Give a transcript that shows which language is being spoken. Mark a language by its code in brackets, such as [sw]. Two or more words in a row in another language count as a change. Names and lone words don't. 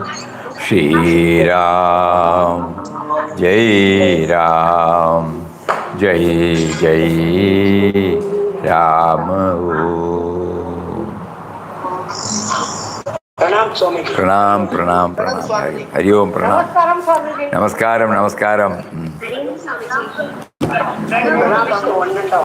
[sa] Shri Ram, Jai Ram, Jai Jai Ram Om. [ml] Pranam പ്രണാം പ്രണാം പ്രണാം. ഹരി ഓം പ്രണാം. നമസ്കാരം സ്വാമിജി. നമസ്കാരം നമസ്കാരം. പ്രണാം സ്വാമി.